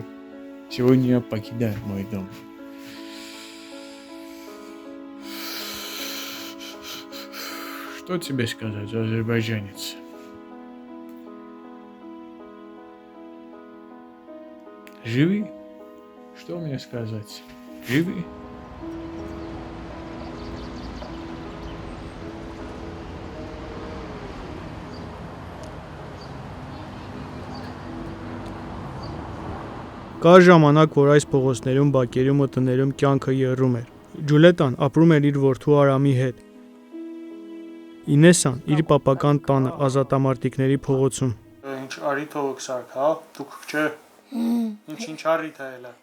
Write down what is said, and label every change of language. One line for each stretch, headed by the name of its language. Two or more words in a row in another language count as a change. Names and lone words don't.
Russian: Сегодня я покидаю мой дом. Что тебе сказать, азербайджанец? Живи? Что мне сказать? Живи?
Armenian: Կար ժամանակ, որ այս փողոցներում, բակերում ու տներում կյանքը եռում էր։ Ջուլետան ապրում էր իր որդու Արամի հետ։ Ինեսան իր պապական տանը ազատամարտիկների փողոցում։ Ինչ արի թողոք սարք, հա, դուք չէ։ Ինչ արիթ է էլա։